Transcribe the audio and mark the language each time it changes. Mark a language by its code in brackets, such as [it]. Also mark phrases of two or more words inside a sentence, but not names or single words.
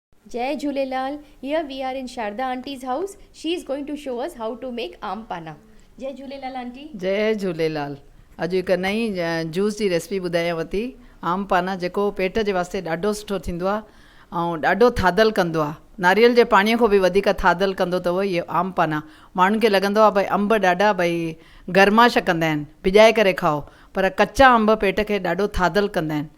[en] Jai Jhulelal. Here we are in Sharda Auntie's house. She is going to show us how to make aam pana. Jai Jhulelal Auntie. [sd] जय झूलेलाल। अॼु हिकु नई जूस जी रेसिपी ॿुधायांव थी। आम पाना जेको पेट जे वास्ते ॾाढो सुठो थींदो आहे ऐं ॾाढो थादल कंदो आहे। नारियल जे पाणीअ खां बि वधीक थादल कंदो अथव इहो आम पाना। माण्हुनि खे लॻंदो आहे भई अंब ॾाढा भई गरमाश कंदा आहिनि, भिॼाए करे खाओ, पर कचा अंब पेट खे ॾाढो थादल कंदा आहिनि।